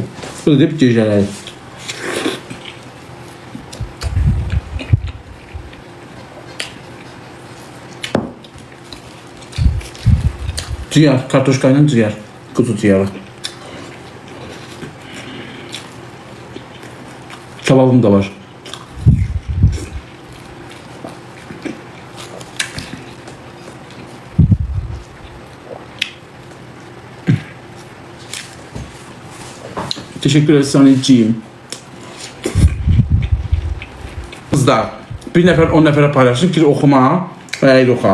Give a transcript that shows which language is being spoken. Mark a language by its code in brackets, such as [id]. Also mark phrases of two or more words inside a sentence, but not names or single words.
[az] Bu da deyib gecələri. Ciyar, kartoşkayla ciyar. Kuzu ciyarı. Kebabım da var. [tr] Teşekkür ederiz Sanetciğim. [az] Kızlar, bir nəfər 10 nəfərə paylaşın ki oxuma və ya oxa.